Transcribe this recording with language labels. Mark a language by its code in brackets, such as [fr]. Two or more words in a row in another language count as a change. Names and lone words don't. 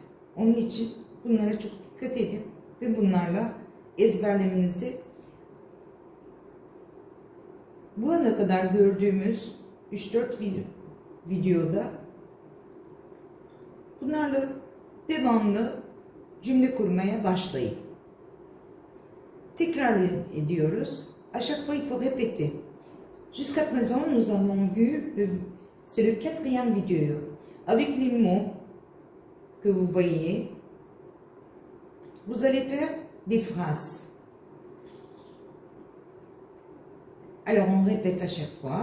[tr] Onun için bunlara çok dikkat edin ve bunlarla ezberlemenizi bu ana kadar gördüğümüz 3-4 videoda bunlarla devamlı cümle kurmaya başlayın. Tekrar ediyoruz. [fr] À chaque fois, il faut répéter. Jusqu'à présent, nous avons vu, c'est le 4e vidéo. Avec les mots que vous voyez, vous allez faire des phrases. Alors, on répète à chaque fois.